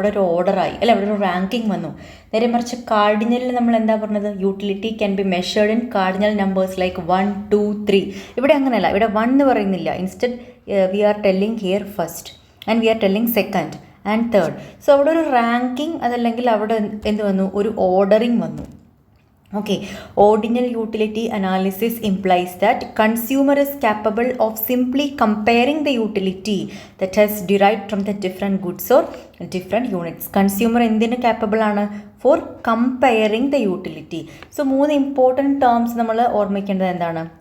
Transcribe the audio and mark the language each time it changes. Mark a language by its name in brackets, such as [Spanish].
[Malayalam] അവിടെ ഒരു ഓർഡറായി അല്ലെ, അവിടെ ഒരു റാങ്കിങ് വന്നു. നേരെ മറിച്ച് കാർഡിനലിൽ നമ്മൾ എന്താ പറഞ്ഞത്? [English] Utility can be measured in cardinal numbers like 1, 2, 3. [Malayalam] ഇവിടെ അങ്ങനെയല്ല. ഇവിടെ 1 എന്ന് പറയുന്നില്ല. [English] Instead we are telling here first and we are telling second and third. [Malayalam] So അവിടെ ഒരു റാങ്കിങ്, അതല്ലെങ്കിൽ അവിടെ എന്ത് വന്നു? ഒരു ഓർഡറിങ് വന്നു. [English] Ordinal utility analysis implies that consumer is capable of simply comparing the utility that has derived from the different goods or different units. [Malayalam] Consumer എന്തിന് capable ആണ്? [English] For comparing the utility. So 3 important terms [Malayalam] നമ്മൾ ഓർമ്മിക്കേണ്ടത് എന്താണ്?